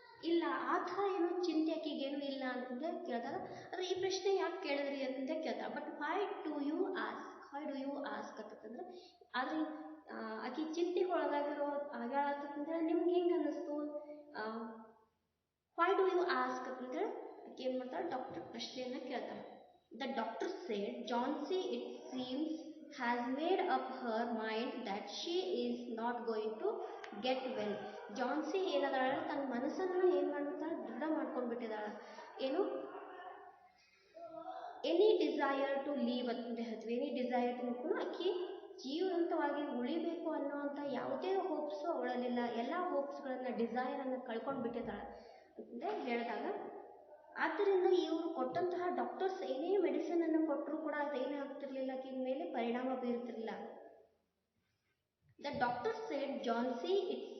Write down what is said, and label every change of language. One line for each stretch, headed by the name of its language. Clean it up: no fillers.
Kannada: ಇಲ್ಲ, ಆ ಥರ ಚಿಂತೆ ಆಕೆಗೇನು ಇಲ್ಲ ಅಂತಂದ್ರೆ ಕೇಳಿದಾಗ, ಆದರೆ ಈ ಪ್ರಶ್ನೆ ಯಾಕೆ ಕೇಳಿದ್ರಿ ಅಂತಂದೇ ಕೇಳ್ತಾರೆ.
English: but why do you ask
Kannada: ಅಂತಂದ್ರೆ, ಆದರೆ ಆಕೆ ಚಿಂತೆಗೊಳಗಾಗಿರೋ ಆಗ್ಯಾಳಂತಂದ್ರೆ ನಿಮ್ಗೆ ಹೆಂಗೆ ಅನ್ನಿಸ್ತು,
English: why do you ask
Kannada: ಅಂತಂದ್ರೆ ಆಕೆ ಏನು ಮಾಡ್ತಾರೆ, ಡಾಕ್ಟರ್ ಪ್ರಶ್ನೆಯನ್ನು ಕೇಳ್ತಾರೆ.
English: The doctor said, Johnsy it seems has made up her mind that she is not going to get well.
Kannada: Jhansi ಏನದಾಳ, ತನ್ನ ಮನಸ್ಸನ್ನು ಏನು ಮಾಡ್ತಾಳೆ, ದೃಢ ಮಾಡ್ಕೊಂಡ್ಬಿಟ್ಟಿದ್ದಾಳೆ.
English: any desire to live
Kannada: ಅಂತ ಹೇಳ್ತೀವಿ, ಎನಿ ಡಿಸೈರ್ ಟು ಆಕೆ ಜೀವಂತವಾಗಿ ಉಳಿಬೇಕು ಅನ್ನೋವಂಥ ಯಾವುದೇ ಹೋಪ್ಸು ಅವಳಲ್ಲಿಲ್ಲ, ಎಲ್ಲ ಹೋಪ್ಸ್ಗಳನ್ನು ಡಿಸೈರನ್ನು ಕಳ್ಕೊಂಡು ಬಿಟ್ಟಿದ್ದಾಳೆ ಅಂತಂದರೆ ಹೇಳಿದಾಗ, ಆದ್ದರಿಂದ ಇವರು ಕೊಟ್ಟಂತಹ ಡಾಕ್ಟರ್ಸ್ ಏನೇ ಮೆಡಿಸಿನನ್ನು ಕೊಟ್ಟರೂ ಕೂಡ ಅದೇನಾಗ್ತಿರ್ಲಿಲ್ಲ, ಆಕೆಯ ಮೇಲೆ ಪರಿಣಾಮ ಬೀರ್ತಿರಲಿಲ್ಲ.
English: the doctor said, Johnsy it